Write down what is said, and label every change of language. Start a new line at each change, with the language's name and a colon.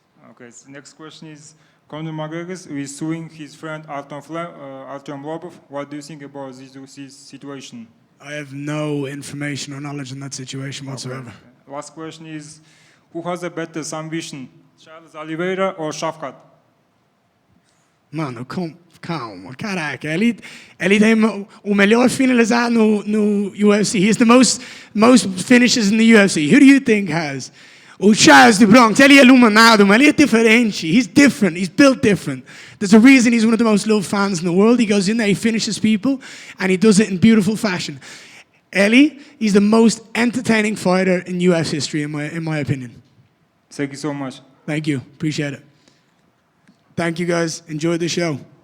English: Okay, so next question is, Conor McGregor is suing his friend Artem Lobov. What do you think about this situation? I have no information or knowledge in that situation whatsoever. Okay. Last question is, who has a better ambition, Charles Oliveira or Shavkat?
Portuguese: Mano, calma, caraca. Ele tem o melhor finalizar no UFC.
English: He's the most finishes in the UFC. Who do you think has?
Portuguese: O Charles do Bronx, ele é iluminado, mas ele é diferente.
English: He's different. He's built different. There's a reason he's one of the most loved fans in the world. He goes in there, he finishes people, and he does it in beautiful fashion. He's the most entertaining fighter in UFC history, in my opinion. Thank you so much. Thank you. Appreciate it. Thank you, guys. Enjoy the show.